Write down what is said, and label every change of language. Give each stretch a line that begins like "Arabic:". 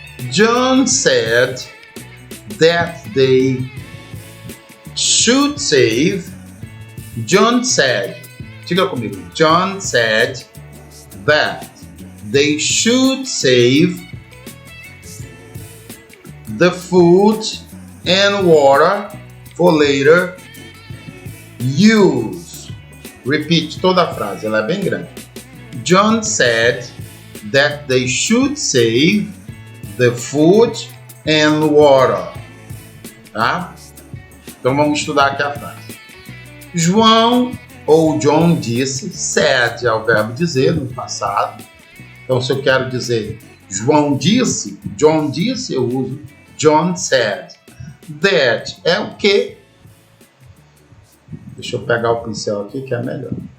English: John said that they should save. John said.
Portuguese: Diga comigo.
English: John said that they should save the food and water for later use.
Portuguese: Repeat toda a frase, ela é bem grande.
English: John said that they should save the food and water.
Portuguese: Tá? Então vamos estudar aqui a frase. João ou John disse, said é o verbo dizer no passado. Então se eu quero dizer João disse, John disse, eu uso
English: John said.
Portuguese: That é o quê? Deixa eu pegar o pincel aqui que é melhor.